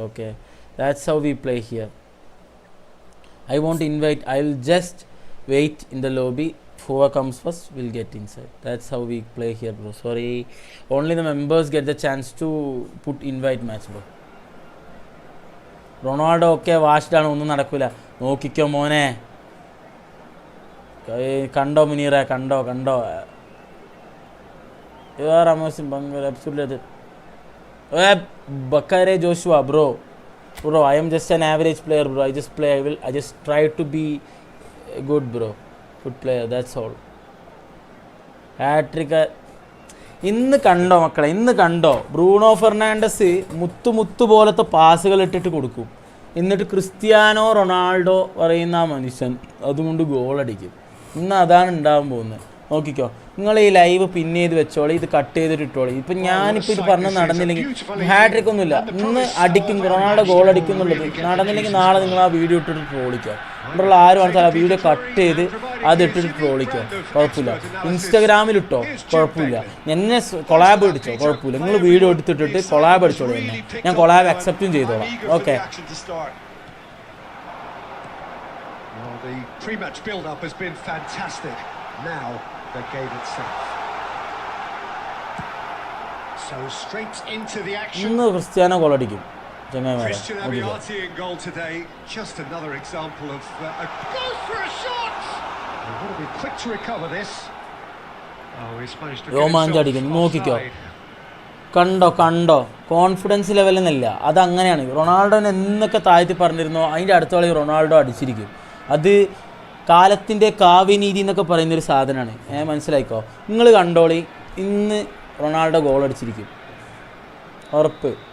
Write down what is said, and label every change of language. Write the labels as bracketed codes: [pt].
[en] Okay, that's how we play here. I won't invite. I'll just wait in the lobby. Whoever comes first will get inside. That's how we play here, bro. Sorry, only the members get the chance to put invite match, bro. [ml] Ronaldo [en] okay washed [ml] ആണ്, ഒന്നും നടക്കില്ല. നോക്കിക്കോ മോനെ. കണ്ടോ മുനീറ, കണ്ടോ [en] you are amazing Bangal, absolutely. Bakare Joshua, bro, I am just an average player, bro. I just try to be good, bro. Good player, that's all. [ml] Hat-trick ഇന്ന് കണ്ടോ മക്കളെ, ഇന്ന് കണ്ടോ? ബ്രൂണോ ഫെർണാണ്ടസ് മുത്തു പോലത്തെ പാസുകൾ ഇട്ടിട്ട് കൊടുക്കും. എന്നിട്ട് ക്രിസ്ത്യാനോ റൊണാൾഡോ പറയുന്ന ആ മനുഷ്യൻ അതുകൊണ്ട് ഗോളടിക്കും. ഇന്ന് അതാണ് ഉണ്ടാകാൻ പോകുന്നത്. നോക്കിക്കോ, നിങ്ങൾ ഈ ലൈവ് പിൻ ചെയ്ത് വെച്ചോളി, ഇത് കട്ട് ചെയ്തിട്ട് ഇട്ടോളി. ഇപ്പം ഞാനിപ്പോൾ ഇത് പറഞ്ഞ് നടന്നില്ലെങ്കിൽ ഹാട്രിക് ഒന്നുമില്ല, ഇന്ന് അടിക്കും റൊണാൾഡോ ഗോൾ അടിക്കും എന്നുള്ളത് നടന്നില്ലെങ്കിൽ നാളെ നിങ്ങൾ ആ വീഡിയോ ഇട്ടിട്ട് ട്രോളിക്കുക. ഇവിടെയുള്ള ആരും ആണെച്ചാൽ ആ വീഡിയോ കട്ട് ചെയ്ത് അത് ഇട്ടിട്ട് ട്രോളിക്കുക, കുഴപ്പമില്ല. ഇൻസ്റ്റാഗ്രാമിലിട്ടോ കുഴപ്പമില്ല, എന്നെ കൊളാബ് അടിച്ചോ കുഴപ്പമില്ല. നിങ്ങൾ വീഡിയോ എടുത്തിട്ടിട്ട് കൊളാബ് അടിച്ചോളൂ എന്നെ, ഞാൻ കൊളാബ് അക്സെപ്റ്റും ചെയ്തോളാം. Okay. [en] Well, the pre-match build-up has been fantastic. Now the game itself. So straight into the action. [ml] ഇന്ന് ക്രിസ്ത്യാനോ ഗോൾ അടിക്കും ചങ്ങായിമാരെ. [en] Christian Amiati in goal today. Just another example of goes for a shot. They want to be quick to recover this. Oh, he's managed to get [ml] രോമാഞ്ചടിക്കുന്നു, [en] himself [ml] നോക്കിക്കോ. [en] offside. [ml] കണ്ടോ confidence ലെവലെന്നല്ല, അതങ്ങനെയാണ്. റൊണാൾഡോനെ എന്നൊക്കെ താഴ്ത്തി പറഞ്ഞിരുന്നോ അതിൻ്റെ അടുത്ത കളി റൊണാൾഡോ അടിച്ചിരിക്കും. അത് കാലത്തിൻ്റെ കാവ്യനീതി എന്നൊക്കെ പറയുന്നൊരു സാധനമാണ്. മനസ്സിലായിക്കോ. നിങ്ങൾ കണ്ടോളി, ഇന്ന് റൊണാൾഡോ ഗോൾ അടിച്ചിരിക്കും, ഉറപ്പ്.